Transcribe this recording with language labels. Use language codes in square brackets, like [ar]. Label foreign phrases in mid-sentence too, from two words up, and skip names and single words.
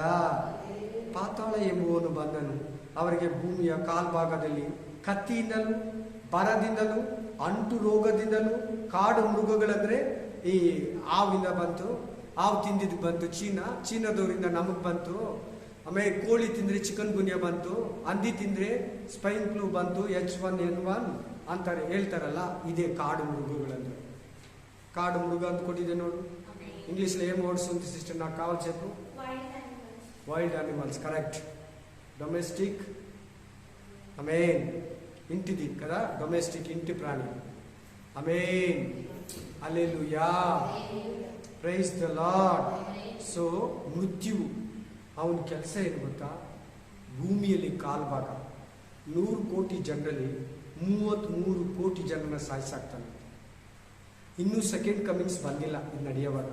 [kn] ಪಾತಾಳ ಎಂಬುವನು ಬಂದನು, ಅವರಿಗೆ ಭೂಮಿಯ ಕಾಲ್ಭಾಗದಲ್ಲಿ ಕತ್ತಿಯಿಂದಲೂ ಬರದಿಂದಲೂ ಅಂಟು ರೋಗದಿಂದಲೂ ಕಾಡು ಮೃಗಗಳಂದ್ರೆ ಈ ಹಾವಿಂದ ಬಂತು, ಹಾವು ತಿಂದಿದ್ದು ಬಂತು, ಚೀನಾದವರಿಂದ ನಮಗೆ ಬಂತು. ಆಮೇಲೆ ಕೋಳಿ ತಿಂದ್ರೆ ಚಿಕನ್ ಗುನ್ಯಾ ಬಂತು, ಹಂದಿ ತಿಂದ್ರೆ [en] swine flu [kn] ಬಂತು, H1N1 ಅಂತಾರೆ ಹೇಳ್ತಾರಲ್ಲ, ಇದೇ ಕಾಡು ಮೃಗಗಳಂದ್ರೆ. ಕಾಡು ಮೃಗ ಅಂತ ಕೊಟ್ಟಿದೆ ನೋಡು, [te] ఇంగ్లీష్లో ఏం వర్డ్స్ ఉంది సిస్టర్, నాకు కావాలి చెప్పు. [en] wild animals, correct. [te] డొమెస్టిక్, అమేన్, ఇంటిది కదా, డొమెస్టిక్ ఇంటి ప్రాణి. అమేన్, హల్లెలూయా, [en] praise the Lord. [kn] ಸೊ ಮೃತ್ಯುವು ಅವನ ಕೆಲಸ ಏನು ಗೊತ್ತಾ? ಭೂಮಿಯಲ್ಲಿ ಕಾಲ್ಭಾಗ 100 ಕೋಟಿ ಜನರಲ್ಲಿ 33 ಕೋಟಿ ಜನನ ಸಾಯಿಸಾಕ್ತಾನೆ. ಇನ್ನೂ [en] second comings [kn] ಬಂದಿಲ್ಲ, ಇದು ನಡೆಯುವಾಗ.